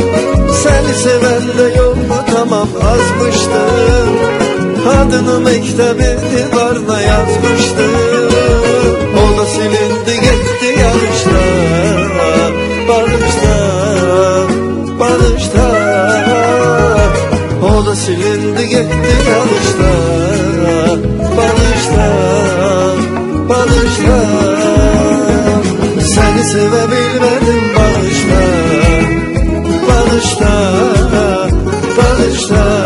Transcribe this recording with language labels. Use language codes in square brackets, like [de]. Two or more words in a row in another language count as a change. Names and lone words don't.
[az] Səni sevəndə yolunu tamam azmışdım. Adını məktəbi divarına yazmışdım. O da silindi getdi yarışda. Bağışla, bağışla. [tr] O da silindi gitti yanlışla. Bağışla, bağışla. Seni sevebilmedim, bağışla, bağışla, bağışla.